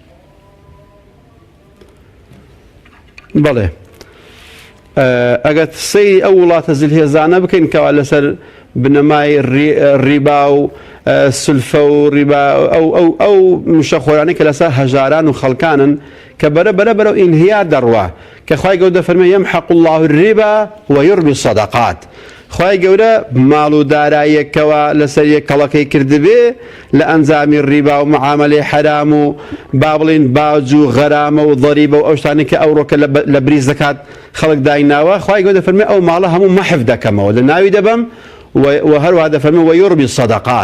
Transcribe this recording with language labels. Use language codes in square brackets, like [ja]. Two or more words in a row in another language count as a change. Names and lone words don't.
[ckb] بەڵێ، ئەگەر سەیری ئەو وڵاتە زلهێزانە بکەین کەوا لەسەر بنەمای ڕیبا و سلفە و ڕیبا ئەو مشەخۆرانی کە لەسەر هەژاران و خەڵکانن کە بەرە ئینهیار دەڕوا، کە خوای گەورە دەفەرمێ [ar] یەمحەق الله الربا ويربي الصدقات. [ckb] خوای گەورە ماڵ و داراییەکەوە لەسەر یەک کەڵەکەی کردبێ لە ئەنجامی ڕیبا و معاملەی حرام و با بڵین باج و غەرامە و ضەریبە و ئەو شتانی کە ئەوڕۆکە لە بری زەکات خەڵک دایناوە، خوای گەورە دەفەرمێ ئەو ماڵە هەموو مەحف دەکەمەوە، لە ناوی دەبەم و هەروەها دەفەرمێ [ar] ويربي الصدقات.